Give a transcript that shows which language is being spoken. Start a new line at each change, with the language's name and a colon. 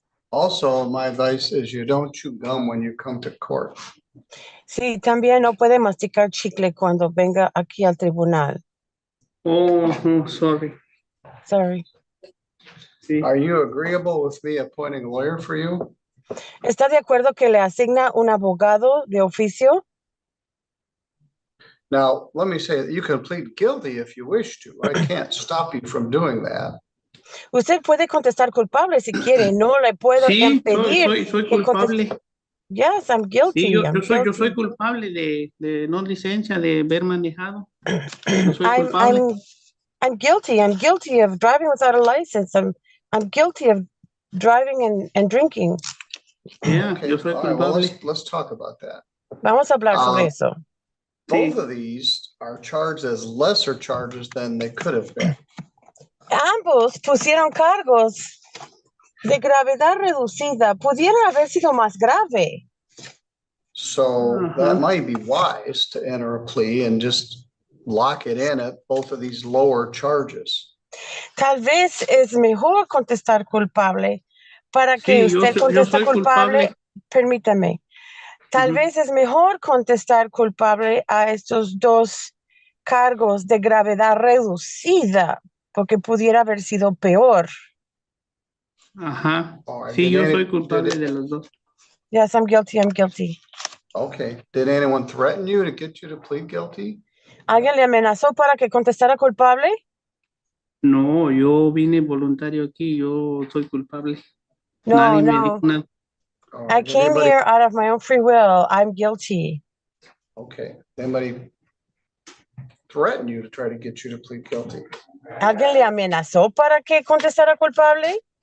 English: Also, my advice is you don't chew gum when you come to court.
Spanish: Sí, también no puede masticar chicle cuando venga aquí al tribunal.
English: Oh, sorry. Sorry.
Spanish: Sí,
English: Are you agreeable with me appointing a lawyer for you?
Spanish: ¿Está de acuerdo que le asigna un abogado de oficio?
English: Now, let me say that you can plead guilty if you wish to. I can't stop you from doing that.
Spanish: Usted puede contestar culpable si quiere, no le puedo sí, impedir. soy que culpable.
English: Yes, I'm guilty.
Spanish: Sí, yo
English: I'm
Spanish: soy
English: guilty.
Spanish: culpable de no licencia, de haber manejado. Yo soy culpable.
English: I'm guilty. I'm guilty of driving without a license. I'm guilty of driving and drinking. Yeah, Okay,
Spanish: yo soy
English: all right, well,
Spanish: culpable.
English: let's talk about that.
Spanish: Vamos a hablar sobre Ah. eso.
English: Both
Spanish: Sí.
English: of these are charged as lesser charges than they could have been.
Spanish: Ambos pusieron cargos de gravedad reducida. Pudieron haber sido más grave.
English: So that Mhm. might be wise to enter a plea and just lock it in at both of these lower charges.
Spanish: Tal vez es mejor contestar culpable para que Sí, yo usted soy conteste culpable. culpable. Permítame. Tal Ujú. vez es mejor contestar culpable a estos dos cargos de gravedad reducida, porque pudiera haber sido peor. Ajá.
English: All right,
Spanish: Sí,
English: did
Spanish: yo
English: any-
Spanish: soy
English: did
Spanish: culpable
English: it-
Spanish: de los dos.
English: Yes, I'm guilty, I'm guilty. Okay, did anyone threaten you to get you to plead guilty?
Spanish: ¿Alguien le amenazó para que contestara culpable? No, yo vine voluntario aquí, yo soy culpable. No, Nadie me dijo no. nada.
English: All I right, did came anybody- here out of my own free will. I'm guilty. Okay, anybody threaten you to try to get you to plead guilty?
Spanish: ¿Alguien le amenazó para que contestara culpable?